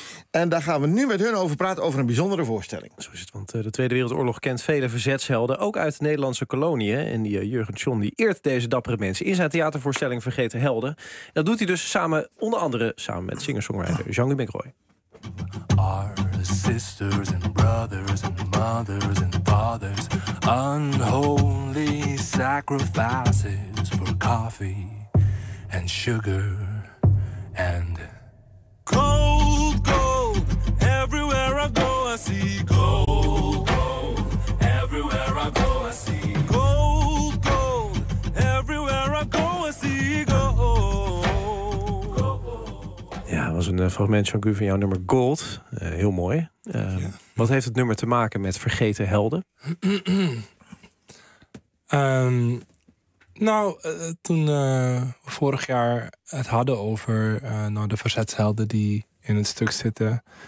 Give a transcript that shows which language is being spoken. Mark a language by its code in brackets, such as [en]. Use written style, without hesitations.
[nl] En daar gaan we nu met hun over praten, over een bijzondere voorstelling. Zo is het, want de Tweede Wereldoorlog kent vele verzetshelden, ook uit de Nederlandse koloniën. En die Jurgen Chong die eert deze dappere mensen in zijn theatervoorstelling Vergeten Helden. En dat doet hij dus samen, onder andere samen met singer-songwriter Jean de Macroy. [en] Our sisters and brothers and mothers and fathers, unholy sacrifices for coffee and sugar and gold, gold. Everywhere I go, I see gold, gold. Everywhere I go, I see gold, gold. Everywhere I go, I see gold. [nl] Ja, dat was een fragment, Jean-Guy, van jouw nummer Gold. Heel mooi. Wat heeft het nummer te maken met Vergeten Helden? toen we vorig jaar het hadden over de verzetshelden die in het stuk zitten.